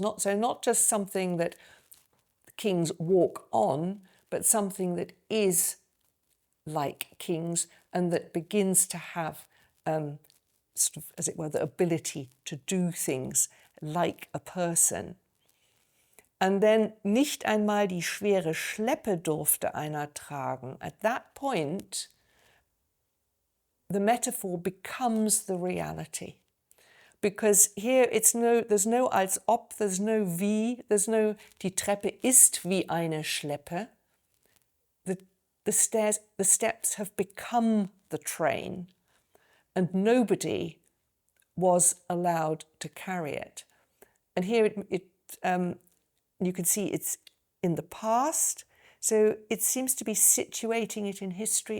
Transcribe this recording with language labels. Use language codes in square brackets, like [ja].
[en] Not just something that kings walk on, but something that is like kings and that begins to have, sort of, as it were, the ability to do things like a person. And then [de] nicht einmal die schwere Schleppe durfte einer tragen. [en] At that point, the metaphor becomes the reality. Because here there's no als ob, there's no wie, there's no [de] die Treppe ist wie eine Schleppe. [en] The steps have become the train, and nobody was allowed to carry it. And here you can see it's in the past, so it seems to be situating it in history.